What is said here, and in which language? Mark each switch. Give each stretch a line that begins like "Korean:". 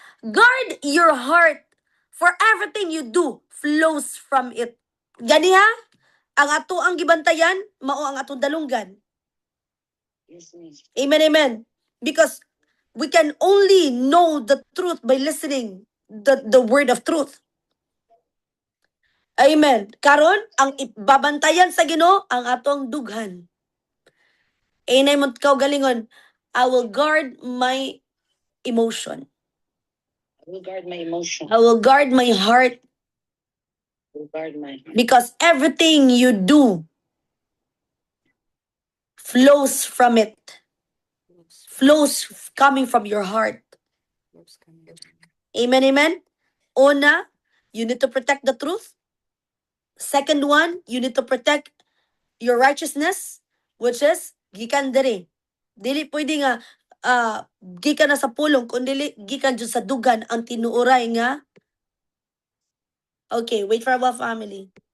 English: Guard your heart, for everything you do flows from it.
Cebuano: Gani ha? Ang ato ang gibantayan, mao ang atong dalunggan.
English: Yes, miss. Amen, amen. Because we can only know the truth by listening the word of truth.
Cebuano: Amen. Karon ang babantayan sa Ginoo ang atong dughan. Inay mo kaw galingon,
English: I will guard my emotion. I will guard my emotion. I will guard my heart. I will guard my heart. Because everything you do flows from it. Flows coming from your heart. Amen, amen.
Cebuano: Una,
English: you need to protect the truth. Second one, you need to protect your righteousness, which is
Cebuano: gikan diri. Dili pwede nga gikan na sa pulong kundi gikan jud sa dugan ang tinuoray nga.
English: Okay, wait for our family.